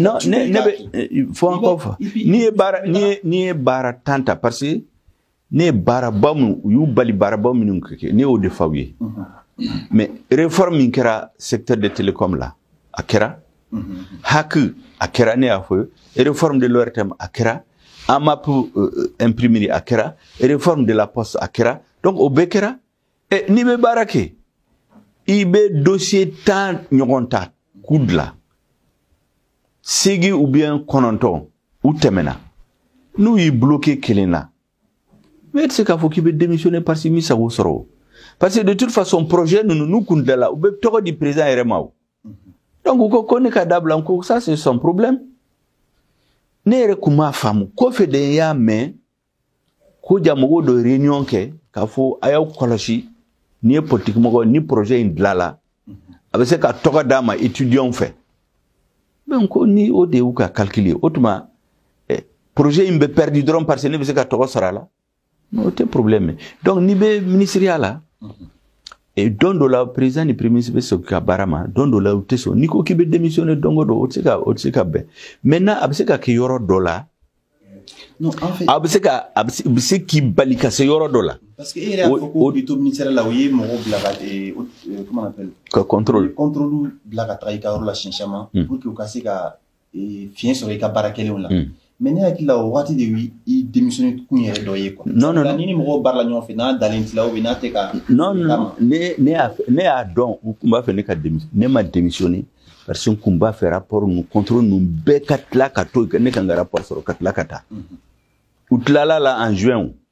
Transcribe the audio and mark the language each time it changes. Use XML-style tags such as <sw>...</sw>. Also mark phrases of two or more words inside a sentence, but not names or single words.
<bm>non ne bɛ fɔ encore fɔ n'i ye baara tan ta parce que ne ye baaraba minnu u y'u bali baaraba minnu kɛ ne y'o de f'aw ye</bm> <fr>mais réforme</fr> <bm>min kɛra</bm> <fr>secteur de télécom</fr> <bm>la a kɛra hack a kɛra ne y'a fɔ ye</bm> <fr>réforme de l'ORTM</fr> <bm>a kɛra AMAP imprimerie a kɛra</bm> <fr>réforme de la poste</fr> <bm>a kɛra donc o bɛɛ kɛra n'i bɛ baara kɛ i bɛ dossier 10 ɲɔgɔn ta k'u dilan</bm> <fr>8 ou bien 9</fr> <bm>u tɛmɛna n'u y'i bloqué kelen na mais e tɛ se k'a fɔ k'i bɛ démissionner</bm> <fr>parce que</fr> <bm>mi sago sɔrɔ</bm> <fr>parce que de toute façon projet</fr> <bm>ninnu n'u kun dilanna u bɛ tɔgɔ di président yɛrɛ ma o donc u ko ne ka dabila ko</bm> <fr>ça c'est son problème</fr> <bm>ne yɛrɛ kun m'a faamu kɔfɛ de n y'a mɛn ko ja mɔgɔw dɔ réunion kɛ k'a fɔ a y'aw kɔlɔsi ni ye politique mɔgɔ ni projet in dilanna a bɛ se ka tɔgɔ d'a ma étudiants fɛ mais ko ni o de y'u ka calculer o tuma projet in bɛ perdu dɔrɔn</bm> <fr>parce que</fr> <bm>ne bɛ se ka tɔgɔ sɔrɔ a la non tɛ problème donc ni bɛ ministériya la don dɔ la président ni</bm> <fr>premier ministre</fr> <bm>bɛ sɔn ka baara ma don dɔ la u tɛ sɔn n'i ko k'i bɛ démissionner don o don o tɛ se ka bɛn maintenant a bɛ se ka kɛ yɔrɔ dɔ la a bɛ se k'i bali ka se yɔrɔ dɔ la.</bm> <fr>Parce que</fr> <bm>e yɛrɛ y'a fɔ ko k'i to ministère la o ye mɔgɔw bila ka</bm> <fr>comment on appelle</fr> <bm>ka contrôle bila ka taga i ka yɔrɔ la siɲɛ caman</bm> <fr>pour que</fr> <bm>u ka se ka fiɲɛ sɔrɔ i ka baara kɛlenw la mais ne hakili la o waati de i démissionné kun yɛrɛ dɔ ye quoi. Non ni ni mɔgɔw baara la ɲɔgɔn fɛ n'a dalen t'i la</bm> <fr>ou bien</fr> <bm>n'a tɛ ka. Non ne y'a dɔn u kun b'a fɛ ne ka démissionner ne ma démissionner parce que n kun b'a fɛ rapport ninnu contrôle ninnu bɛɛ ka tila ka to ne kan ka rapport sɔrɔ ka tila ka taa u tilala la</bm> <fr>en juin</fr>